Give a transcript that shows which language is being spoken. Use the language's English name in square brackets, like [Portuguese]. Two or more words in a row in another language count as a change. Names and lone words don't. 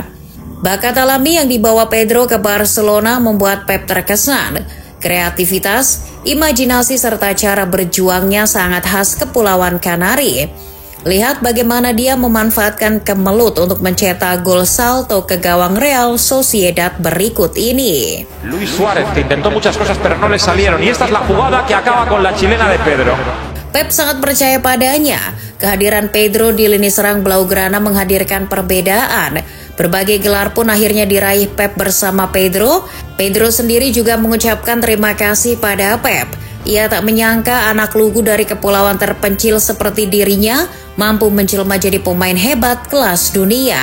[Indonesian] Bakat alami yang dibawa Pedro ke Barcelona membuat Pep terkesan. Kreativitas, imajinasi serta cara berjuangnya sangat khas Kepulauan Kanari. Lihat bagaimana dia memanfaatkan kemelut untuk mencetak gol salto ke gawang Real Sociedad berikut ini. [Spanish] Luis Suárez que intentó muchas cosas pero no le salieron y esta es la jugada que acaba con la chilena de Pedro. [Indonesian] Pep sangat percaya padanya. Kehadiran Pedro di lini serang Blaugrana menghadirkan perbedaan. Berbagai gelar pun akhirnya diraih Pep bersama Pedro. Pedro sendiri juga mengucapkan terima kasih pada Pep. Ia tak menyangka anak lugu dari kepulauan terpencil seperti dirinya mampu menjelma jadi pemain hebat kelas dunia.